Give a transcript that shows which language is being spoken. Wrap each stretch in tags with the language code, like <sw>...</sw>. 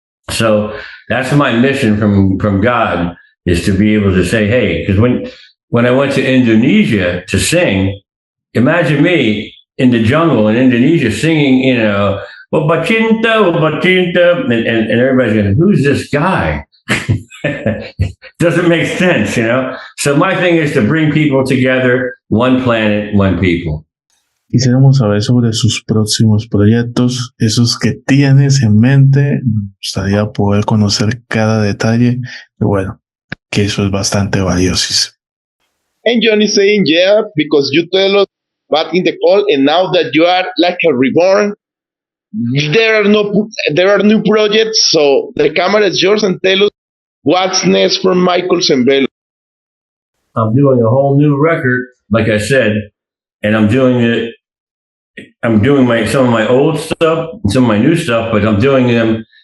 <en>So that's my mission from God, is to be able to say, hey, because when I went to Indonesia to sing, imagine me in the jungle in Indonesia singing, Bacinta, and everybody's going, who's this guy? Doesn't make sense, So my thing is to bring people together, one planet, one people.</en> <es>Quisiéramos saber sobre sus próximos proyectos, esos que tienes en mente. Me gustaría poder conocer cada detalle. Y bueno, que eso es bastante valioso.</es> <en>And Jhon is saying, yeah, because you tell us back in the call, and now that you are like a reborn, there are new projects, so the camera is yours, and tell us what's next from Michael Sembello. I'm doing a whole new record, like I said, and I'm doing some of my old stuff, some of my new stuff, but I'm doing them.</en>